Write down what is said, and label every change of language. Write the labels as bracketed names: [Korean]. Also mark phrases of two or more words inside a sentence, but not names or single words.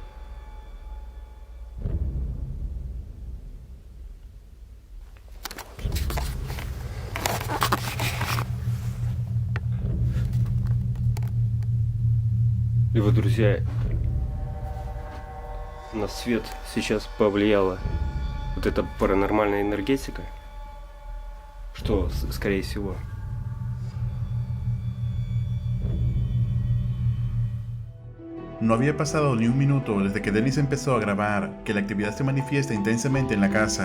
[Russian] И вот, друзья, на свет сейчас повлияла вот эта паранормальная энергетика, что, скорее всего. [Spanish] No había pasado ni un minuto desde que Dennis empezó a grabar que la actividad se manifiesta intensamente en la casa.